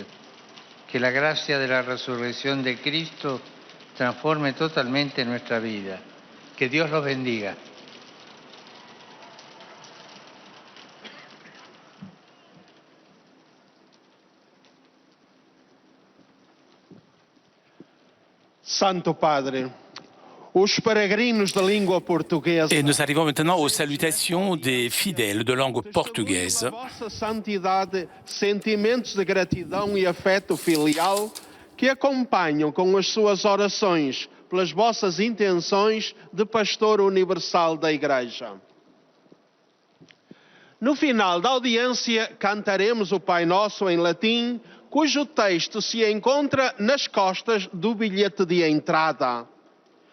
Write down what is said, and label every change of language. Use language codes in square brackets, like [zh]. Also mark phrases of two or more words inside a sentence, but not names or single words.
[es] Que la gracia de la resurrección de Cristo transforme totalmente nuestra vida. Que Dios los bendiga. [pt] Santo Padre, os peregrinos da língua portuguesa. [fr] Et nous arrivons maintenant aux salutations des fidèles de langue portugaise. [pt] A vossa santidade, sentimentos de gratidão e afeto filial que acompanham com as suas orações pelas vossas intenções de pastor universal da Igreja. No final da audiência, cantaremos o Pai Nosso em latim, cujo texto se encontra nas costas do bilhete de entrada.